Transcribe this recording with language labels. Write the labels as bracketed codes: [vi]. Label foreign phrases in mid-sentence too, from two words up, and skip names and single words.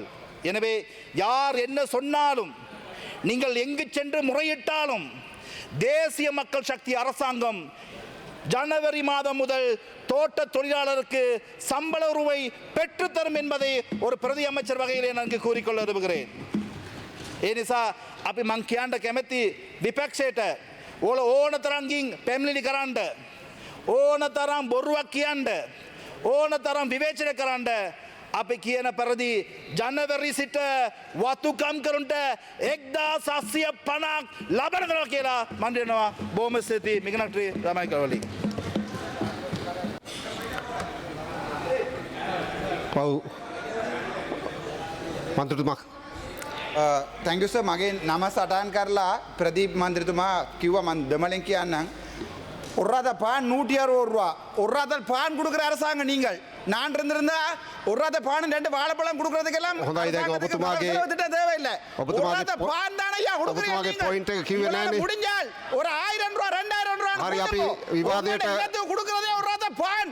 [ta] எனவே யார் என்ன சொன்னாலும், நீங்கள் எங்கு சென்று முறையிட்டாலும் தேசிய மக்கள் சக்தி அரசாங்கம் ஜனவரி மாதம் முதல் தோட்ட தொழிலாளருக்கு சம்பள உயர்வை பெற்றுத்தரும் என்பதை ஒரு பிரதி அமைச்சர் வகையிலே நான் கூறிக்கொள்ள விரும்புகிறேன். [si] ඒ නිසා අපි මං කියන්න කැමැති විපක්ෂයට ඕන තරම් ගින් පැමිණිලි කරන්න, ඕන තරම් බොරුවක් කියන්න, ඕන තරම් විවේචන කරන්න, අපි කියන පරිදි ජනවරි සිට වතුකම් කරුන්ට 1750ක් ලබනවා කියලා මම දෙනවා. බොහොම ස්තුතියි මිගනට්‍රි රාමයි කවලි. පව් මන්ත්‍රතුමා. [en] thank you sir. [si] මගේ නම සටහන් කරලා ප්‍රදීප් මන්ත්‍රතුමා කිව්වා මම දෙමළෙන් කියන්නම්. [ta] ஒரு பான் 160 ரூபா. ஒரு பான் கொடுக்குற அரசாங்கம் நீங்கள். நான் இருந்திருந்தா ஒரு பான் 2 வாழைப்பழம் கொடுக்கறதுக்கெல்லாம் தேவையில்லை. பான் தானே முடிஞ்சால் ஒரு 1000 ரூபா 2000 ரூபா கொடுக்கறதே ஒரு பான்.